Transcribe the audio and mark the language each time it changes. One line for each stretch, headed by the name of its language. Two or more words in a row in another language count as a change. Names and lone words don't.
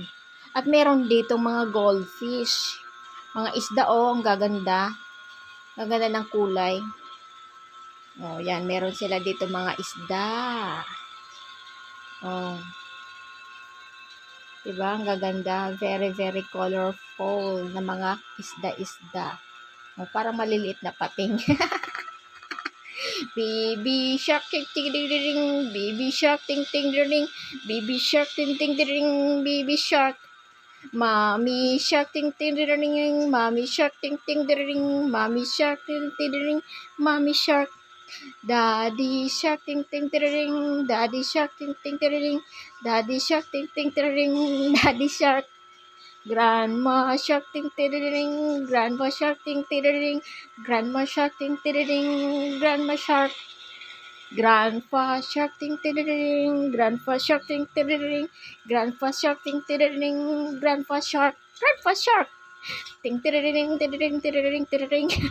Filipino: At meron dito mga goldfish. Mga isda, ang gaganda. Gaganda ng kulay. Yan. Meron sila dito mga isda. Diba? Ang gaganda.
English: Very, very colorful
Filipino: na mga isda-isda. Parang maliliit na pating.
English: Baby shark, ting-ting-ting-ting. Baby shark, ting-ting-ting-ting. Baby shark, ting-ting-ting-ting. Baby shark. Mommy shark, ting-ting-ting-ting. Mommy shark, ting-ting-ting-ting. Mommy shark, ting-ting-ting-ting. Mommy shark. Daddy shark, ting-ting-ting-ting. Daddy shark, ting-ting-ting-ting. Daddy shark, ting-ting-ting-ting. Daddy shark. Grandma shark, ting-ting-ting. Grandma shark, ting-ting-ting. Grandma shark, ting-ting-ting. Grandma shark. Grandpa shark, ting-ting-ting. Grandpa shark, ting-ting-ting. Grandpa shark, ting-ting-ting. Grandpa shark. Grandpa shark. Ting-ting-ting, ting-ting-ting, ting-ting-ting.